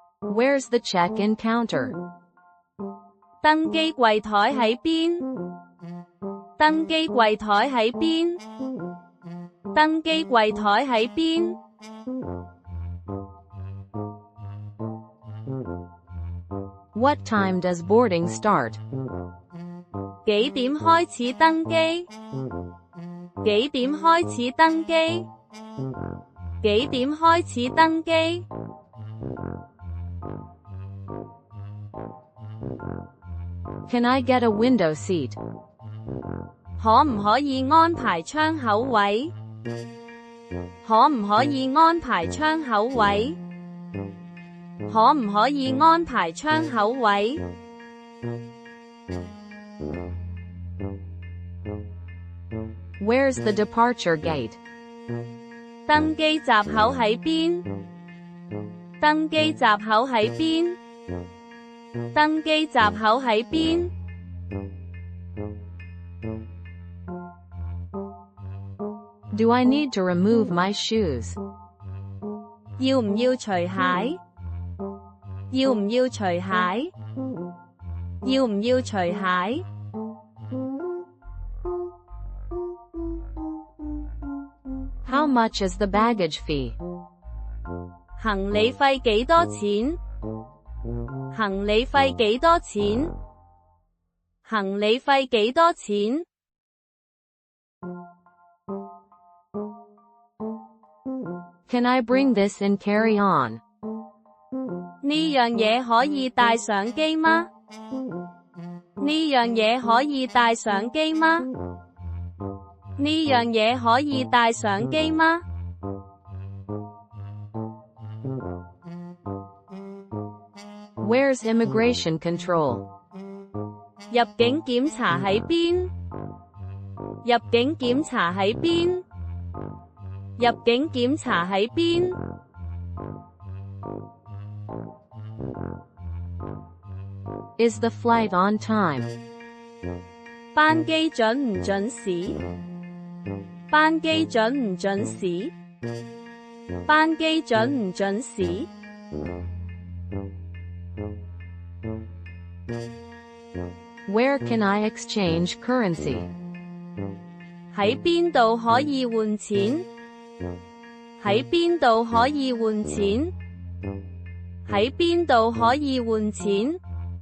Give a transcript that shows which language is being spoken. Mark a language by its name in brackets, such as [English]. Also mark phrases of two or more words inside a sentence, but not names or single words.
[English] Where's the check-in counter? [Cantonese] 登機櫃台喺邊？登機櫃台喺邊？登機櫃台喺邊？ [English] What time does boarding start? [Cantonese] 幾點開始登機？幾點開始登機？幾點開始登機？ [English] Can I get a window seat? [Cantonese] 可唔可以安排窗口位？可唔可以安排窗口位？可唔可以安排窗口位？ [English] Where's the departure gate? [Cantonese] 登機閘口喺邊？登機閘口喺邊？登機閘口喺邊？ [English] Do I need to remove my shoes? [Cantonese] 要唔要除鞋？要唔要除鞋？要唔要除鞋？ [English] How much is the baggage fee? [Cantonese] 行李費幾多錢？行李費幾多錢？行李費幾多錢？ [English] Can I bring this in carry-on? [Cantonese] 呢樣嘢可以帶上機嗎？呢樣嘢可以帶上機嗎？呢樣嘢可以帶上機嗎？ [English] Where's immigration control? [Cantonese] 入境檢查喺邊？入境檢查喺邊？入境檢查喺邊？ [English] Is the flight on time? [Cantonese] 班機準唔準時？班機準唔準時？班機準唔準時？ [English] Where can I exchange currency? [Cantonese] 喺邊度可以換錢？喺邊度可以換錢？喺邊度可以換錢？